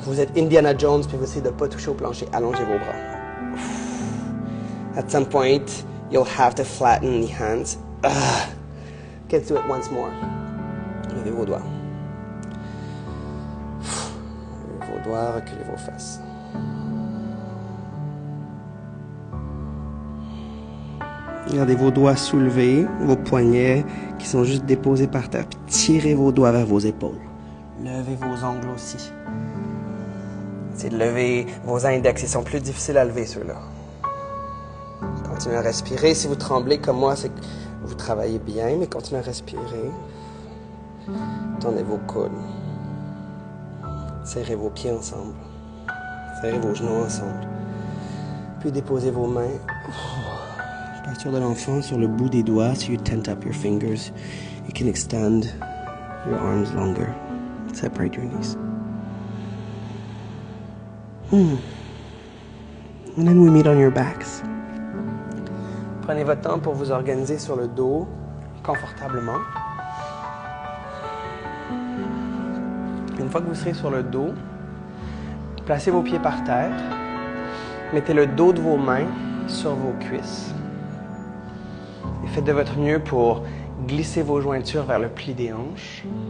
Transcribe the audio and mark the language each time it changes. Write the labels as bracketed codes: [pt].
[fr] Vous êtes Indiana Jones, puis vous essayez de ne pas toucher au plancher. Allongez vos bras. [en] At some point, you'll have to flatten the hands. Let's do it once more. [fr] Levez vos doigts. Levez vos doigts, reculez vos fesses. Gardez vos doigts soulevés, vos poignets qui sont juste déposés par terre, puis tirez vos doigts vers vos épaules. Levez vos ongles aussi. Essayez de lever vos index, ils sont plus difficiles à lever ceux-là. Continuez à respirer. Si vous tremblez comme moi, c'est que vous travaillez bien, mais continuez à respirer. Tendez vos coudes. Serrez vos pieds ensemble. Serrez vos genoux ensemble. Puis déposez vos mains. Posture de l'enfant sur le bout des doigts. [en] So you tent up your fingers. You can extend your arms longer. Separate your knees. And then we meet on your backs. [fr] Prenez votre temps pour vous organiser sur le dos, confortablement. Une fois que vous serez sur le dos, placez vos pieds par terre. Mettez le dos de vos mains sur vos cuisses. Et faites de votre mieux pour glisser vos jointures vers le pli des hanches.